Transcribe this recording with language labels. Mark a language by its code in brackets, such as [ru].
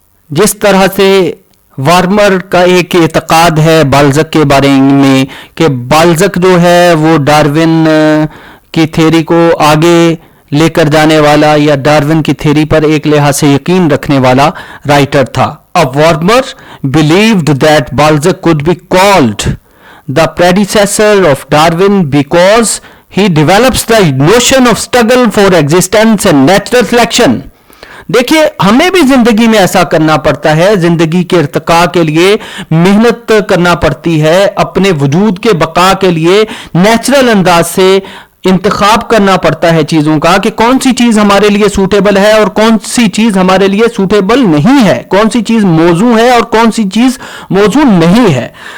[ur] جس طرح سے وارمر کا ایک اعتقاد ہے بالزک کے بارے میں کہ بالزک جو ہے وہ ڈارون کی تھیوری کو آگے لے کر جانے والا یا ڈارون کی تھیوری پر ایک لحاظ سے یقین رکھنے والا رائٹر تھا. [en] Warmer believed that Balzac could be called the predecessor of Darwin because he develops the notion of struggle for existence and natural selection. [ur] دیکھیے ہمیں بھی زندگی میں ایسا کرنا پڑتا ہے, زندگی کے ارتقاء کے لیے محنت کرنا پڑتی ہے, اپنے وجود کے بقا کے لیے نیچرل انداز سے انتخاب کرنا پڑتا ہے چیزوں کا کہ کون سی چیز ہمارے لیے سوٹیبل ہے اور کون سی چیز ہمارے لیے سوٹیبل نہیں ہے, کون سی چیز موزوں ہے اور کون سی چیز موزوں نہیں ہے.